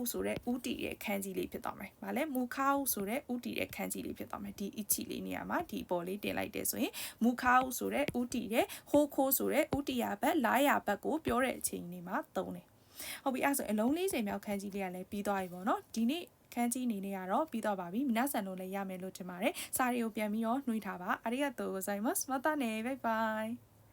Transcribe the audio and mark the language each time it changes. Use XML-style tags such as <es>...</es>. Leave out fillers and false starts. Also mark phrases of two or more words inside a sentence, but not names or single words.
<my>ဆိုတဲ့ဥတီရဲ့ခန်းကြီးလေးဖြစ်သွားမယ်။ဗာလဲ mukau ဆိုတဲ့ဥတီရဲ့ခန်းကြီးလေးဖြစ်သွားမယ်။ဒီ ichi လေးနေရာမှာဒီအပေါ်လေးတင်လိုက်တယ်ဆိုရင် mukau ဆိုတဲ့ဥတီရဲ့ hoko ဆိုတဲ့ဥတီယာဘက်လာယာဘက်ကိုပြောတဲ့အချိန်လေးမှာသုံးတယ်။ဟုတ်ပြီအဲ့ဆိုအလုံး40မြောက်ခန်းကြီးလေးကလည်းပြီးသွားပြီပေါ့နော်။ဒီနေ့ခန်းကြီးနေနေရတော့ပြီးတော့ပါပြီ။皆さんတို့လည်းရမယ်လို့ထင်ပါတယ်။စာတွေကိုပြန်ပြီးတော့နှွှေးထားပါ။</my> <ja>ありがとうございます。またね。バイバイ。</ja>